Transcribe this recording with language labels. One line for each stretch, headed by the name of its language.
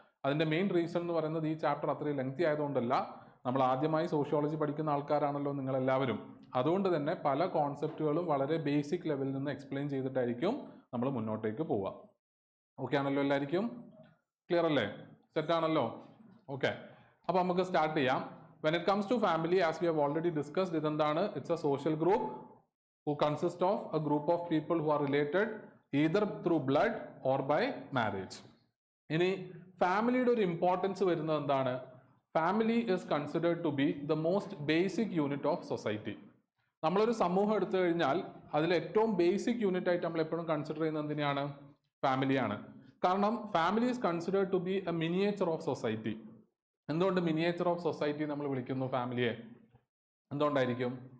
Malayalam: അതിൻ്റെ main reason എന്ന് പറയുന്നത് ഈ ചാപ്റ്റർ അത്രയും ലെങ്തി ആയതുകൊണ്ടല്ല, നമ്മൾ ആദ്യമായി സോഷ്യോളജി പഠിക്കുന്ന ആൾക്കാരാണല്ലോ നിങ്ങളെല്ലാവരും. അതുകൊണ്ട് തന്നെ പല കോൺസെപ്റ്റുകളും വളരെ ബേസിക് ലെവലിൽ നിന്ന് എക്സ്പ്ലെയിൻ ചെയ്തിട്ടായിരിക്കും നമ്മൾ മുന്നോട്ടേക്ക് പോവുക. ഓക്കെ ആണല്ലോ എല്ലാവർക്കും? ക്ലിയർ അല്ലേ? സെറ്റാണല്ലോ? ഓക്കെ, അപ്പോൾ നമുക്ക് സ്റ്റാർട്ട് ചെയ്യാം.
English: When it comes to family, as we have already discussed,
Malayalam: ഇതെന്താണ്?
English: It's a social group who consist of a group of people who are related either through blood or by marriage.
Malayalam: ഇനി ഫാമിലിയുടെ ഒരു importance വരുന്നത് എന്താണ്?
English: Family is considered to be the most basic unit of society.
Malayalam: നമ്മളൊരു സമൂഹം എടുത്തു കഴിഞ്ഞാൽ അതിൽ ഏറ്റവും ബേസിക് യൂണിറ്റ് ആയിട്ട് നമ്മൾ എപ്പോഴും കൺസിഡർ ചെയ്യുന്നത് എന്തിനാണ്? ഫാമിലിയാണ്.
English: കാരണം family is considered to be a miniature of society.
Malayalam: എന്തുകൊണ്ട് മിനിയേച്ചർ ഓഫ് സൊസൈറ്റി നമ്മൾ വിളിക്കുന്നു ഫാമിലിയെ? എന്തുകൊണ്ടായിരിക്കും?